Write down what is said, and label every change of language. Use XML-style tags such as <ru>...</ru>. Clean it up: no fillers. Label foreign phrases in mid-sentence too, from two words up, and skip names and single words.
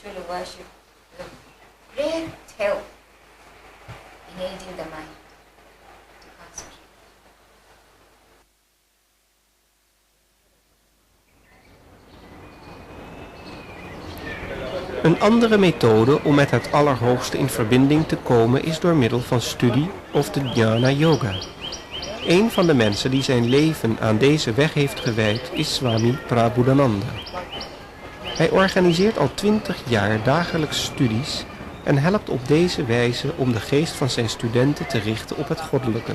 <en>worship is a great help in aiding the mind to concentrate.</en> <nl>Een andere methode om met het Allerhoogste in verbinding te komen is door middel van studie of de</nl> <sa>jnana yoga.</sa> <nl>Een van de mensen die zijn leven aan deze weg heeft gewijd is Swami Prabhudananda. Hij organiseert al 20 jaar dagelijks studies en helpt op deze wijze om de geest van zijn studenten te richten op het goddelijke.</nl>